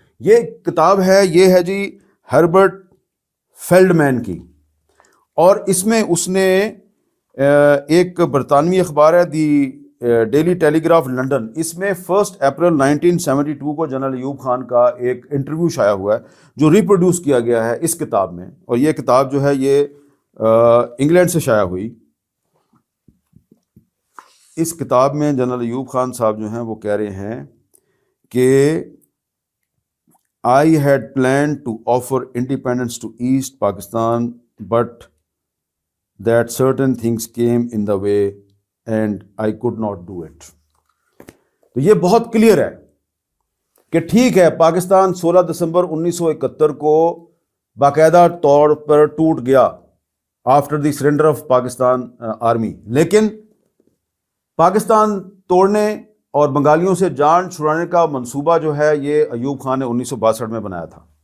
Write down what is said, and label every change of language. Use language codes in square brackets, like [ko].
[ur] یہ کتاب ہے, یہ ہے جی ہربرٹ فیلڈ مین کی, اور اس میں اس نے ایک برطانوی اخبار ہے the daily tele graph London, اس میں 1 اپریل 1972 کو جنرل ایوب خان کا ایک انٹرویو شائع ہوا ہے جو ریپروڈیوس کیا گیا ہے اس کتاب میں. اور یہ کتاب جو ہے یہ انگلینڈ سے شائع ہوئی. اس کتاب میں جنرل ایوب خان صاحب جو ہیں وہ کہہ رہے ہیں کہ [en] I had planned to offer independence to East Pakistan, but that certain things came in the way and I could not do it. [ur] تو یہ بہت کلیئر ہے کہ ٹھیک ہے پاکستان 16 دسمبر 1971 کو باقاعدہ طور پر ٹوٹ گیا [en] after the surrender of Pakistan army, [ur] لیکن پاکستان توڑنے اور بنگالیوں سے جان چھڑانے کا منصوبہ جو ہے یہ ایوب خان نے 1962 میں بنایا تھا.